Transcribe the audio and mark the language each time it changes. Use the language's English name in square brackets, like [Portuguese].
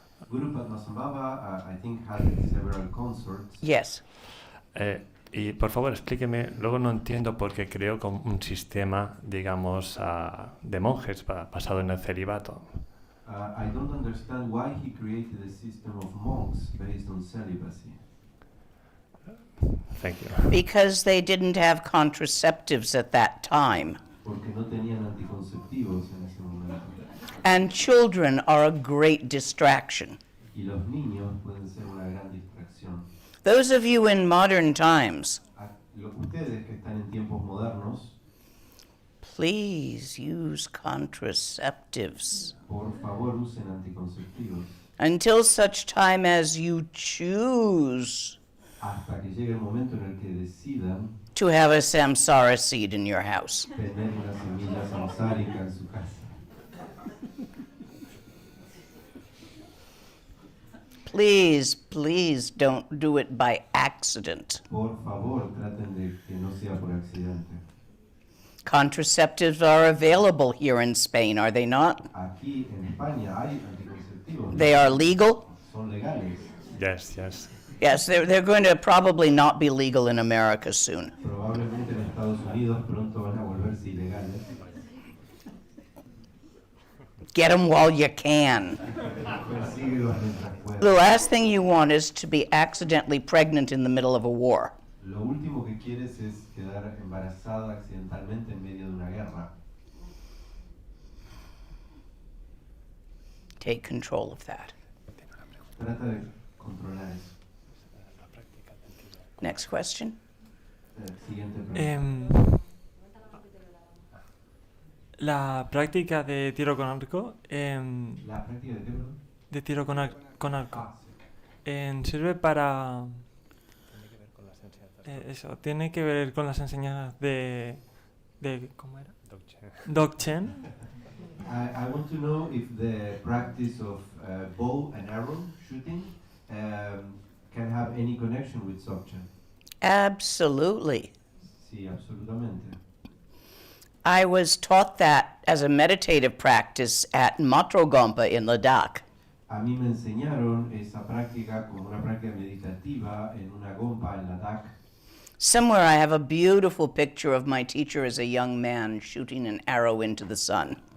[English] Guru Padmasambhava, I think, had several consorts. Yes. [Spanish] Y por favor explíqueme, luego no entiendo por qué creó como un sistema, digamos, de monjes basado en el celibato. [English] I don't understand why he created a system of monks based on celibacy. Thank you. Because they didn't have contraceptives at that time. [Spanish] Porque no tenían anticonceptivos en ese momento. [English] And children are a great distraction. [Spanish] Y los niños pueden ser una gran distracción. [English] Those of you in modern times, [Spanish] Ustedes que están en tiempos modernos, [English] please use contraceptives [Spanish] por favor usen anticonceptivos [English] until such time as you choose [Spanish] hasta que llegue el momento en el que decidan [English] to have a samsara seed in your house. [Spanish] tener una semilla samsárica en su casa. [English] Please, please don't do it by accident. [Spanish] Por favor, traten de que no sea por accidente. [English] Contraceptives are available here in Spain, are they not? [Spanish] Aquí en España hay anticonceptivos. [English] They are legal? [Spanish] Son legales. [English] Yes, yes. Yes, they're going to probably not be legal in America soon. [Spanish] Probablemente en Estados Unidos pronto van a volverse ilegales. [English] Get them while you can. [Spanish] Persíguelos mientras [English] The [Spanish] puedas. [English] last thing you want is to be accidentally pregnant in the middle of a war. [Spanish] Lo último que quieres es quedar embarazada accidentalmente en medio de una guerra. [English] Take control of that. [Spanish] Trata de controlar eso. [English] Next question. [Spanish] Siguiente pregunta. La práctica de tiro con arco, La práctica de qué, perdón? de tiro con arco, Ah, sí. sirve para... eso, tiene que ver con las enseñanzas de ¿cómo era? Dzogchen. [English] I want to know if the practice of bow and arrow shooting can have any connection with Dzogchen. Absolutely. [Spanish] Sí, absolutamente. [English] I was taught that as a meditative practice at Matrogompa in Ladakh. [Spanish] A mí me enseñaron esa práctica como una práctica meditativa en una gompa en Ladakh. [English] Somewhere I have a beautiful picture of my teacher as a young man shooting an arrow into the sun.